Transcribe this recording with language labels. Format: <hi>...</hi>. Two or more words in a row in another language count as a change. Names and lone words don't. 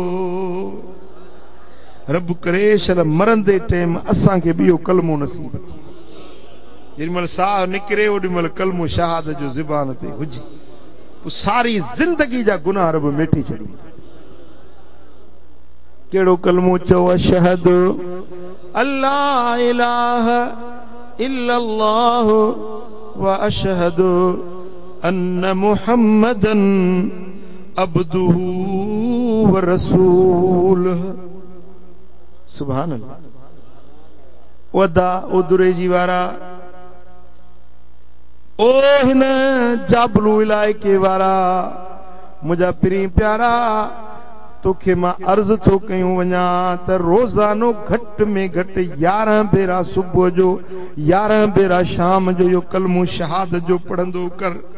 <sd>रब करे शल मरंदे टाइम असांखे बि इहो कलमो नसीब थिए, जेॾी महिल साह निकिरे ओॾी महिल कलमो शहादत जो ज़ुबान ते हुजे, पोइ सारी जिंदगी जा गुनाह रब मेटे छॾींदो। कहिड़ो कलमो चओ?</sd> <ar>أشهد أن لا إله إلا الله وأشهد أن محمدا عبده ورسوله. سبحان الله.</ar> <sd>वदा ओ दुरेजी वारा, ओ हिन जाबलू इलाइके वारा, मुंहिंजा पिरी प्यारा, तोखे मां अर्ज़ थो कयूं वञा त रोज़ानो घटि में घटि 11 भेरा सुबुह जो 11 भेरा शाम जो इहो कलमो शहादत जो पढ़ंदो कर।</sd>